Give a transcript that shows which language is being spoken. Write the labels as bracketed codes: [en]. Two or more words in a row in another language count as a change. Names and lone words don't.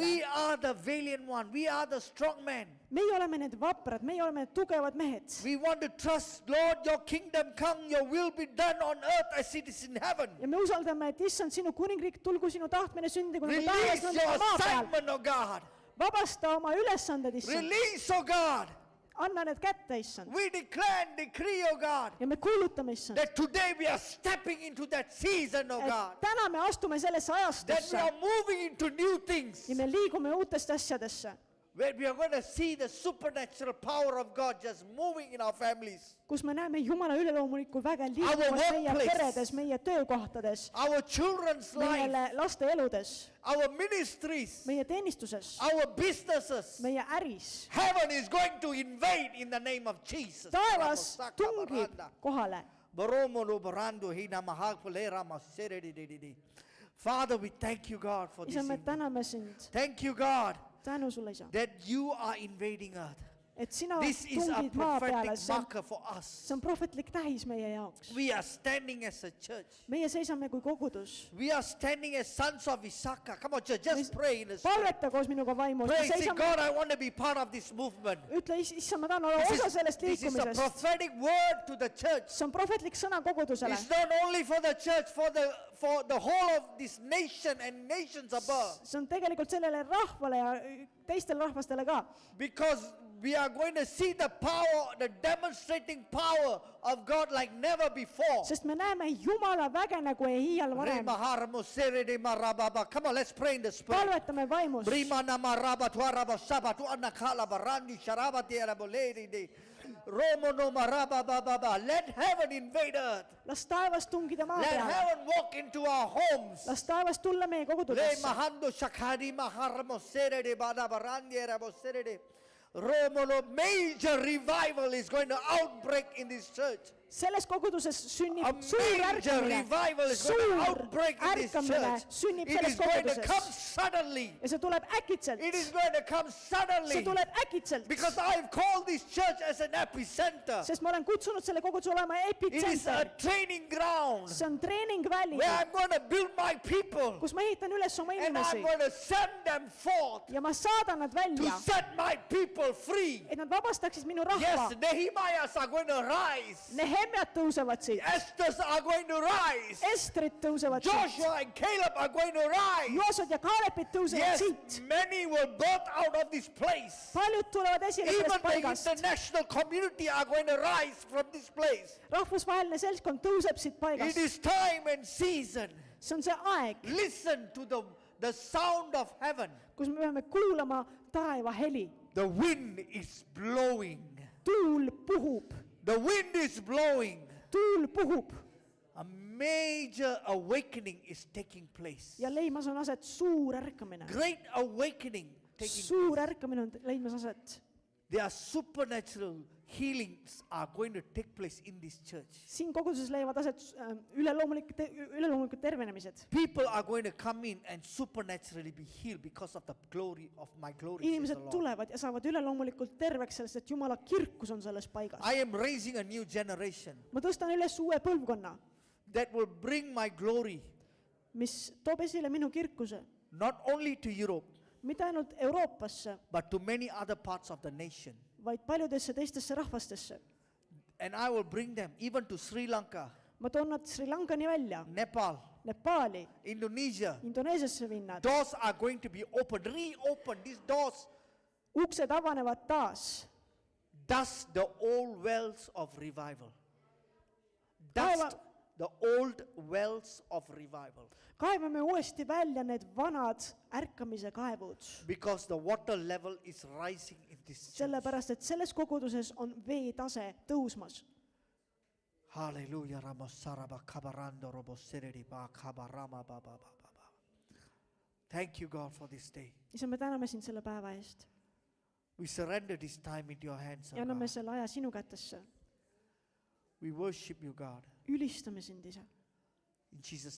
[en] We are the valiant one. We are the strong men. [et] Meie oleme need vaprad, meie oleme need tugevad mehed. [en] We want to trust, Lord, your kingdom come, your will be done on earth as it is in heaven. [et] Ja me usaldame, et issand, sinu kuningriik, tulgu sinu tahtmine sündigu nagu [en] Release [et] taevas, [en] your [et] nõnda ka maa peal. [en] assignment, oh God. [et] Vabasta oma ülesanded, issand. [en] Release, oh God. [et] Anna need kätte, issand. [en] We declare and decree, oh God, [et] Ja me kuulutame, issand. [en] that today we are stepping into that season, oh God. [et] Et täna me astume sellesse [en] That we [et] ajastusse [en] are moving into new things. [et] ja me liigume uutest asjadesse, [en] Where we are going to see the supernatural power of God just moving in our families, [et] kus me näeme Jumala üleloomulikku väge liikumas meie [en] workplace. [et] peredes, meie töökohtades, [en] our children's life, [et] meie laste eludes, [en] our ministries, [et] meie teenistuses, [en] our businesses. [et] meie äris. [en] Heaven is going to invade in the name of Jesus. [et] Taevas tungib kohale. [en] Father, we thank you, God, for this [et] Isa, me [en] evening. [et] täname sind. [en] Thank you, God, [et] Tänu sulle, Isa. [en] that you are invading earth. [et] Et sina [en] This is a [et] tungid maa peale, [en] prophetic marker for us. [et] see on prohvetlik tähis meie jaoks. [en] We are standing as a church. [et] Meie seisame kui kogudus. [en] We are standing as sons of Issachar. Come on, church, just pray in the spirit. [et] Palveta koos minuga vaimus. [en] Pray, say, [et] Seisame, [en] God, I want to be part of this movement. [et] ütle, issa, ma tahan olla osa sellest [en] This is a [et] liikumisest. [en] prophetic word to the church. [et] See on prohvetlik sõna kogudusele. [en] It's not only for the church, for the whole of this nation and nations above. [et] See on tegelikult sellele rahvale ja teistele rahvastele ka. [en] Because we are going to see the power, the demonstrating power of God like never before. [et] Sest me näeme Jumala väge nagu ei iial varem. [en] Come on, let's pray in the spirit. [et] Palvetame vaimus. [en] Let heaven invade earth. [et] Las taevas tungida maa [en] Let [et] peale. [en] heaven walk into our homes. [et] Las taevas tulla meie kogudusesse. [en] Major revival is going to outbreak in this church. [et] Selles koguduses sünnib [en] A [et] suur [en] major [et] ärkamine. [en] revival is going to [et] Suur [en] outbreak in this [et] ärkamine [en] church. [et] sünnib [en] It [et] selles [en] is going to come [et] koguduses. [en] suddenly. [et] Ja see tuleb äkitselt. [en] It is going to come [et] See [en] suddenly. [et] tuleb äkitselt. [en] Because I've called this church as an epicenter. [et] Sest ma olen kutsunud selle koguduse olema [en] It is a [et] epitsenter. [en] training ground [et] See on treeningväli, [en] where I'm going to build my people. [et] kus ma ehitan üles oma [en] And I'm [et] inimesi [en] going to send them forth [et] ja ma saadan nad [en] to [et] välja, [en] set my people free. [et] et nad vabastaksid minu [en] Yes, [et] rahva. [en] Nehemiahs are going to rise. [et] Nehemjad tõusevad siit, [en] Esthers are going to rise. [et] Estrid tõusevad siit, [en] Joshua and Caleb are going to rise. [et] Joosud ja Kaalepid tõusevad [en] Yes, [et] siit. [en] many will birth out of this place. [et] Paljud tulevad esile [en] Even [et] sellest [en] the [et] paigast. [en] international community are going to rise from this place. [et] Rahvusvaheline seltskond tõuseb siit [en] It [et] paigast. [en] is time and season. [et] See on see aeg, [en] Listen to the sound of heaven. [et] kus me peame kuulama taeva heli. [en] The wind is blowing. [et] Tuul puhub, [en] The wind is blowing. [et] tuul puhub [en] A major awakening is taking place. [et] ja leimas on aset suur ärkamine. [en] Great awakening taking [et] Suur [en] place. [et] ärkamine on leidmas aset. [en] There are supernatural healings are going to take place in this church. [et] Siin koguduses leiavad aset üleloomulikud tervenemised. [en] People are going to come in and supernaturally be healed because of the glory of my glory. says the [et] Inimesed [en] Lord. [et] tulevad ja saavad üleloomulikult terveks sellest, et Jumala kirkus on selles paigas. [en] I am raising a new generation [et] Ma tõstan üles uue põlvkonna, [en] that will bring my glory [et] mis toob esile minu kirkuse, [en] not only to Europe, [et] mitte ainult Euroopasse, [en] but to many other parts of the nation. [et] vaid paljudesse teistesse rahvastesse. [en] And I will bring them even to Sri Lanka, [et] Ma toon nad Sri Lankani välja, [en] Nepal, [et] Nepaali, [en] Indonesia. [et] Indoneesiasse viin nad. [en] Doors are going to be opened, reopened. These doors, [et] Uksed avanevad taas. [en] dust the old wells of revival. [et] Kaeva- [en] Dust the old wells of revival. [et] Kaevame uuesti välja need vanad ärkamise kaevud. [en] Because the water level is rising in this church. [et] Sellepärast, et selles koguduses on veetase tõusmas. [en] Hallelujah. Ramosaraba kabarando roboseredi ba kabarama ba ba ba ba ba. Thank you, God, for this day. [et] isa, me täname sind selle päeva eest [en] We surrender this time into your hands, [et] ja [en] oh [et] anname [en] God. [et] selle aja sinu kätesse. [en] We worship you, God. [et] Ülistame sind, isa. [en] In Jesus'